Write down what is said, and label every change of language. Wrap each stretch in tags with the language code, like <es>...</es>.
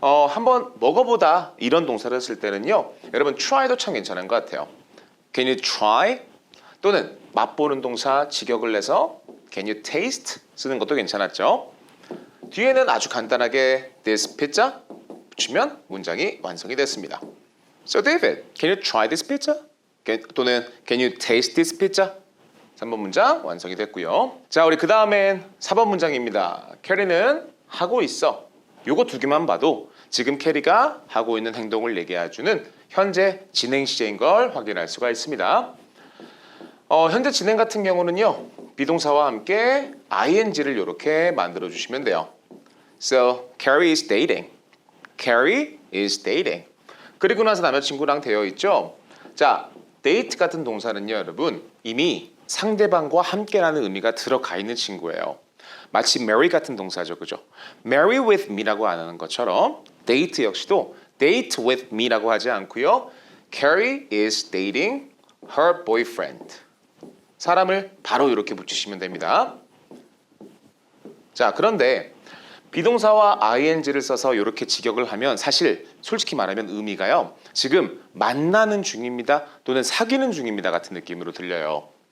<ko>한번 먹어보다 이런 동사를 쓸 때는요, 여러분 try도 참 괜찮은 것 같아요.</ko> <en>Can you try?</en> <ko>또는 맛보는 동사 직역을 내서</ko> <en>Can you taste?</en> <ko>쓰는 것도 괜찮았죠. 뒤에는 아주 간단하게 This pizza 붙이면 문장이 완성이 됐습니다.</ko> <en>So David, can you try this pizza?</en> <ko>또는</ko> <en>Can you taste this pizza?</en> <ko>3번 문장 완성이 됐고요. 자, 우리 그 다음엔 4번 문장입니다. 캐리는 하고 있어. 요거 두 개만 봐도 지금 캐리가 하고 있는 행동을 얘기해주는 현재 진행 시제인 걸 확인할 수가 있습니다. 현재 진행 같은 경우는요, 비동사와 함께 ing를 이렇게 만들어 주시면 돼요.</ko> <en>So, Carrie is dating. Carrie is dating.</en> <ko>그리고 나서 남자친구랑 되어 있죠. 자, date 같은 동사는요, 여러분 이미 상대방과 함께라는 의미가 들어가 있는 친구예요. 마치 marry 같은 동사죠, 그죠?</ko> <en>marry with me</en> <ko>라고 안 하는 것처럼 date 역시도</ko> <en>date with me</en> <ko>라고 하지 않고요.</ko> <en>Carrie is dating her boyfriend.</en> <ko>사람을 바로 이렇게 붙이시면 됩니다. 자, 그런데 비동사와 ing를 써서 이렇게 직역을 하면 사실 솔직히 말하면 의미가요, 지금 만나는 중입니다 또는 사귀는 중입니다 같은 느낌으로 들려요.</ko>